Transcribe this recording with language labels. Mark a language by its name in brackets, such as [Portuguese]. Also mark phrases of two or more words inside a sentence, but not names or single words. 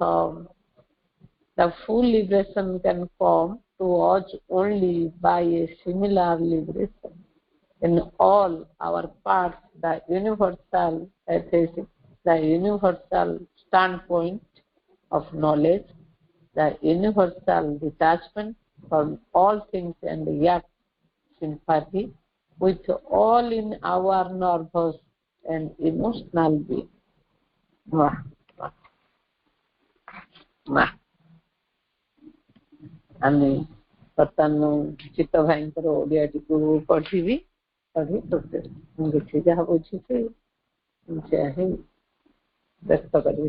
[English] come to us only by a similar liberation in all our parts, the universal ethics, the universal standpoint of knowledge, the universal detachment from all things, and yet sympathy with all in our nervous and emotional being. [Odia] ଆମେ ବର୍ତ୍ତମାନ ଚିତ୍ତ ଭାଇଙ୍କର ଓଡ଼ିଆଟିକୁ ପଢ଼ିବି, ପଢ଼ି ମୁଁ କିଛି ଯାହା ବୁଝିଛି ସେୟା ହିଁ ବ୍ୟକ୍ତ କରିବି।